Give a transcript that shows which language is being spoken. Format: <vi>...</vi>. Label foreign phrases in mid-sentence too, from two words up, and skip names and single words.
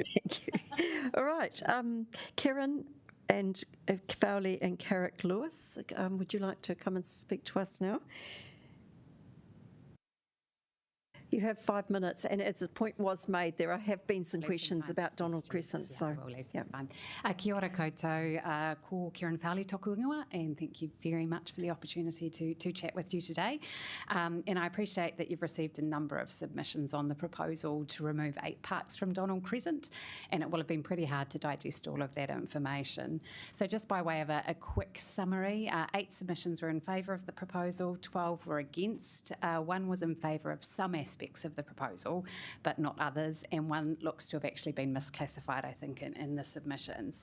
<en>Thank you. All right. Karen and Fowley and Carrick Lewis, would you like to come and speak to us now? You have 5 minutes, and as the point was made, there have been some questions about Donald Crescent. So,</en> <mi>Kia ora koutou, ko Kieran Fowley toku ingoa,</mi> <en>and thank you very much for the opportunity to chat with you today. And I appreciate that you've received a number of submissions on the proposal to remove 8 parks from Donald Crescent, and it will have been pretty hard to digest all of that information. So just by way of a quick summary, 8 submissions were in favour of the proposal, 12 were against, 1 was in favour of some aspects of the proposal, but not others, and 1 looks to have actually been misclassified, I think, in the submissions.</en>